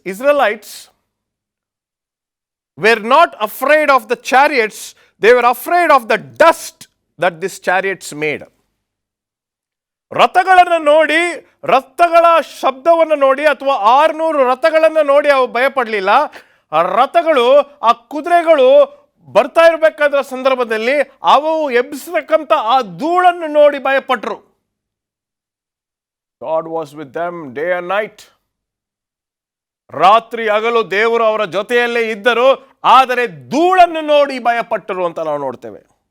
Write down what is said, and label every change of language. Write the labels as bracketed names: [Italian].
[English] Israelites were not afraid of the chariots, they were afraid of the dust that these chariots made. [Kannada] ರಥಗಳನ್ನು ನೋಡಿ, ರಥಗಳ ಶಬ್ದವನ್ನು ನೋಡಿ, ಅಥವಾ 600 ರಥಗಳನ್ನು ನೋಡಿ ಅವು ಭಯಪಡಲಿಲ್ಲ. ಆ ರಥಗಳು, ಆ ಕುದುರೆಗಳು ಬರ್ತಾ ಇರಬೇಕಾದ ಸಂದರ್ಭದಲ್ಲಿ ಅವು ಎಬ್ಬಿಸತಕ್ಕಂಥ ಆ ಧೂಳನ್ನು ನೋಡಿ ಭಯಪಟ್ಟರು. [English] God was with them day and night. [Kannada] ರಾತ್ರಿ ಹಗಲು ದೇವರು ಅವರ ಜೊತೆಯಲ್ಲೇ ಇದ್ದರು, ಆದರೆ ಧೂಳನ್ನು ನೋಡಿ ಭಯಪಟ್ಟರು ಅಂತ ನಾವು ನೋಡ್ತೇವೆ.